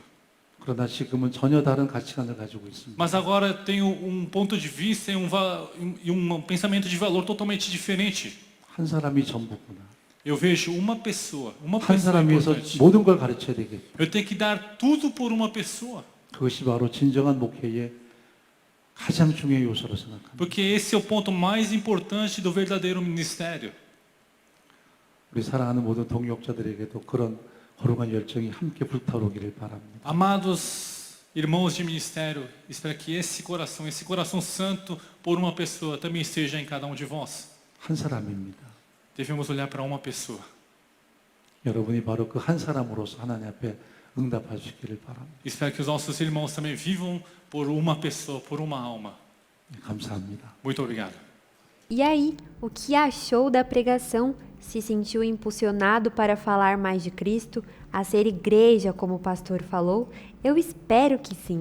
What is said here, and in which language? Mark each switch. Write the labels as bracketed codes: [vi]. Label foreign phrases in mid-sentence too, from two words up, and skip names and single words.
[ko] 그러나 지금은 전혀 다른 가치관을 가지고 있습니다. [pt] Mas agora tenho ponto de vista e pensamento de valor totalmente diferente. [ko] 한 사람이 전부구나. [pt] Eu vejo uma pessoa [ko] 한 사람 위해서 [pt] importante. [ko] 모든 걸 가르쳐야 되겠다. [pt] Eu tenho que dar tudo por uma pessoa. [ko] 그것이 바로 진정한 목회의 가장 중요한 요소로 생각합니다. [pt] Porque esse é o ponto mais importante do verdadeiro ministério. [ko] 우리 사랑하는 모든 동역자들에게도 그런 거룩한 열정이 함께 불타오르기를 바랍니다. [pt] Amados irmãos de ministério, espero que esse coração santo por uma pessoa também esteja em cada um de vós. [ko] 한 사람입니다. [pt] Devemos olhar para uma pessoa. [ko] 여러분이 바로 그 한 사람으로서 하나님 앞에 응답하시기를 바랍니다. [pt] Espero que os nossos irmãos também vivam por uma pessoa, por uma alma. [ko] 감사합니다. [pt] Muito obrigado. E aí, o que achou da pregação? Se sentiu impulsionado para falar mais de Cristo, a ser igreja, como o pastor falou? Eu espero que sim.